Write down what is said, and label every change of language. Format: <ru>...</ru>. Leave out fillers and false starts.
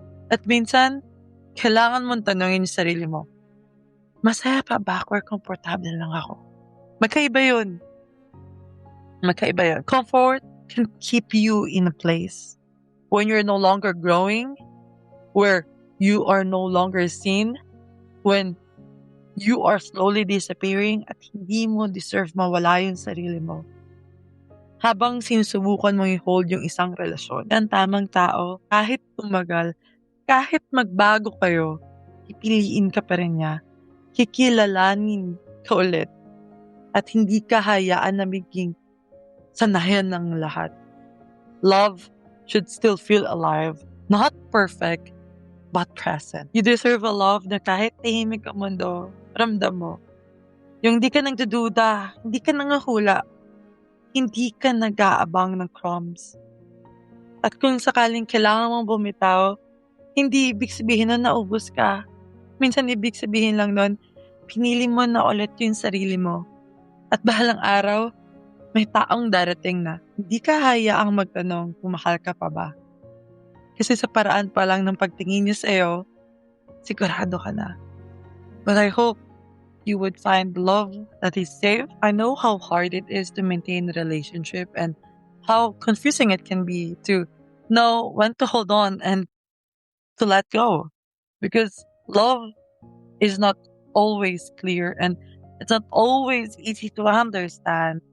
<tl>At minsan, kailangan mong tanongin yung sarili mo, masaya pa ba ako or komportable lang ako? Magkaiba yun. Magkaiba yun.</tl> <en>Comfort can keep you in a place. When you're no longer growing, where you are no longer seen, when you are slowly disappearing</en> <tl>at hindi mo deserve mawala yung sarili mo. Habang sinusubukan mo i-hold yung isang relasyon, ang tamang tao, kahit tumagal, kahit magbago kayo, pipiliin ka pa rin niya. Kikilalanin ka ulit. At hindi ka hayaan na maging sanayan ng lahat.</tl> <en>Love should still feel alive. Not perfect, but present. You deserve a love</en> <tl>na kahit tahimik ang mundo, ramdam mo. Yung hindi ka nagdududa, hindi ka nangahula, hindi ka nag-aabang ng crumbs. At kung sakaling kailangan mong bumitaw, hindi ibig sabihin na naubos ka. Minsan ibig sabihin lang nun, pinili mo na ulit yung sarili mo. At bahalang araw, may taong darating na hindi ka hayaang magtanong kung mahal ka pa ba. Kasi sa paraan pa lang ng pagtingin niya sa'yo, sigurado ka na.</tl> <en>But I hope you would find love that is safe. I know how hard it is to maintain a relationship and how confusing it can be to know when to hold on and to let go. Because love is not always clear and it's not always easy to understand.</en>